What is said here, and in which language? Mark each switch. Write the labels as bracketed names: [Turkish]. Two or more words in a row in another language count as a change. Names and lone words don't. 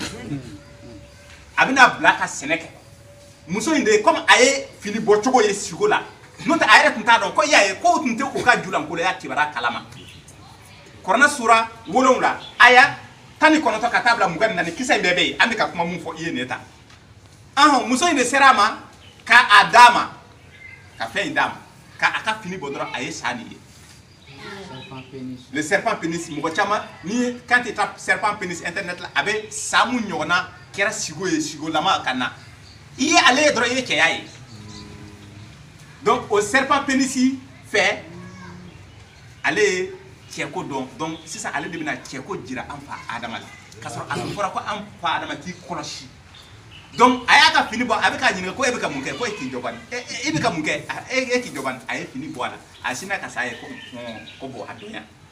[Bambara] a bɛna bila ka sɛnɛ kɛ muso in de comme a ye fini bɔ cogo ye sigo la n'o tɛ a yɛrɛ tun t'a dɔn ko y'a ye ko tun tɛ o ka julankoloya kibaruya kalama Kuranɛ sura 7 aya 19 ka taa bila 24 kisa in bɛɛ bɛ yen an bɛ ka kuma mun fɔ i ye nin ta muso in de sera a ma k'a d'a ma ka fɛn in d'a ma k'a ka fini bɔ dɔrɔn a ye sa nin ye [French] le serpent pénis [Bambara] mɔgɔ caman ni [French] quand tu tapes serpent pénis [Bambara] internet la a bɛ sa mun ɲɔgɔnna kɛra sigo ye sigolama ka na i ye ale ye dɔrɔn i ye cɛya ye donc o [French] serpent pénis [Bambara] fɛ ale ye cɛko dɔn donc sisan ale de bɛna cɛko jira an fa Adama la k'a sɔrɔ a fɔra ko an fa Adama k'i kɔlɔsi donc a y'a ka fini bɔ a bɛ k'a ɲininka ko e bɛ ka mun kɛ ko e k'i jɔ bani e bɛ ka mun kɛ e k'i jɔ bani a ye fini bɔ a la a sinna ka s'a ye ko bon a dɔnya